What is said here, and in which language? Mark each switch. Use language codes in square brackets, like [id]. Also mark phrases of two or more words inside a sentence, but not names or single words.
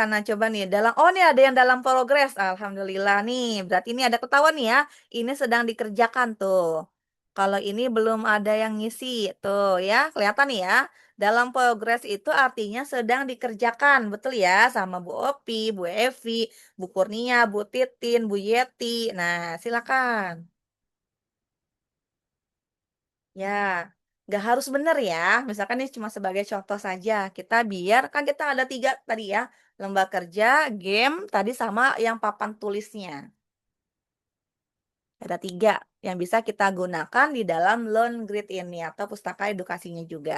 [id] Nah, coba nih oh nih ada yang dalam progres. Alhamdulillah nih. Berarti ini ada ketahuan nih ya. Ini sedang dikerjakan tuh. Kalau ini belum ada yang ngisi tuh ya. Kelihatan nih ya. Dalam progres itu artinya sedang dikerjakan. Betul ya sama Bu Opi, Bu Evi, Bu Kurnia, Bu Titin, Bu Yeti. Nah, silakan. Ya, nggak harus benar ya. Misalkan ini cuma sebagai contoh saja. Kita biar kan kita ada 3 tadi ya. Lomba kerja, game, tadi sama yang papan tulisnya. Ada 3 yang bisa kita gunakan di dalam Learn Grid ini atau pustaka edukasinya juga.